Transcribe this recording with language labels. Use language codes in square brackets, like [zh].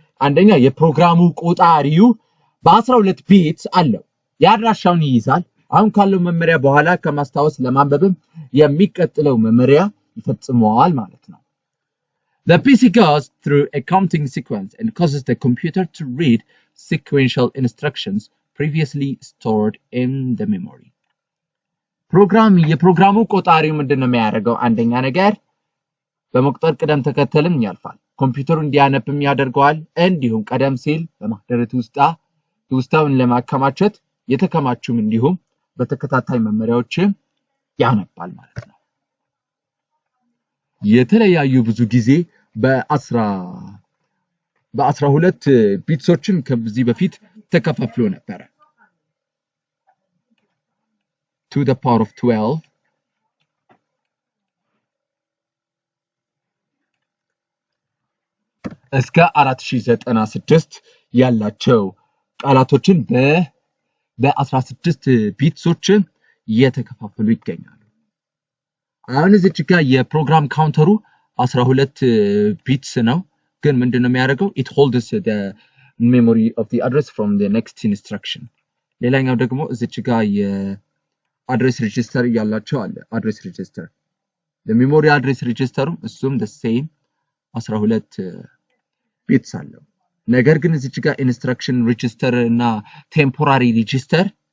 [am] አንደኛ የፕሮግራሙ ቆጣሪው በ12 ቢትስ አለው። የአድራሻውን ይይዛል። አሁን ካለው መመሪያ በኋላ ከማስታወስ ለማንበብም የሚቀጥለው መመሪያ ይፈጽመዋል ማለት ነው። [en] The PC goes through a counting sequence and causes the computer to read sequential instructions previously stored in the memory. [am] የፕሮግራሙ ቆጣሪው ምንድነው የሚያደርገው? አንደኛ ነገር በመቁጠር ቅደም ተከተልም ያልፋል። ኮምፒውተሩ እንዲያነብም ያደርገዋል። እንዲሁም ቀደም ሲል በማህደረ ትውስታውን ለማከማቸት የተከማቹም እንዲሁም በተከታታይ መመሪያዎችን ያነባል ማለት ነው። የተለያዩ ብዙ ጊዜ በ12 ቢትሶችን ከዚህ በፊት ተከፋፍሎ ነበር። [en] to the power of 12 [am] እስከ 4096 ያላቸው ቃላቶችን በ16 ቢትሶችን እየተከፋፈሉ ይገኛሉ። አሁን እዚህ ጋር የፕሮግራም ካውንተሩ 12 ቢትስ ነው፣ ግን ምንድነው የሚያደርገው? [en] it holds the memory of the address from the next instruction. [am] ሌላኛው ደግሞ እዚህ ጋር የአድሬስ ሬጂስተር ያላቸው አለ። አድሬስ ሬጂስተር ለሜሞሪ አድሬስ ሬጂስተሩ እሱም the same 12 ቢትስ አለው። ነገር ግን እዚህ ጋር ኢንስትራክሽን ሬጂስተር እና ቴምፖራሪ ሬጂስተር